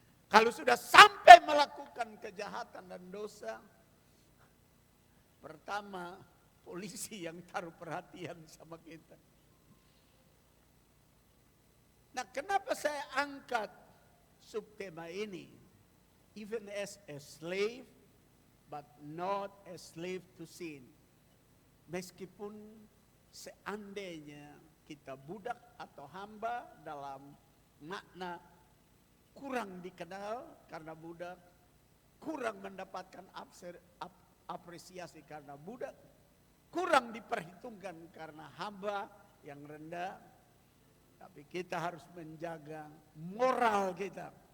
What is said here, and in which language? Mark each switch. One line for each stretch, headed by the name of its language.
Indonesian: Kalau sudah sampai melakukan kejahatan dan dosa, pertama polisi yang taruh perhatian sama kita. Nah, kenapa saya angkat subtema ini?
English: Even as a slave, but not a slave to sin.
Indonesian: Meskipun seandainya kita budak atau hamba dalam makna kurang dikenal karena budak, kurang mendapatkan apresiasi karena budak, kurang diperhitungkan karena hamba yang rendah, tapi kita harus menjaga moral kita.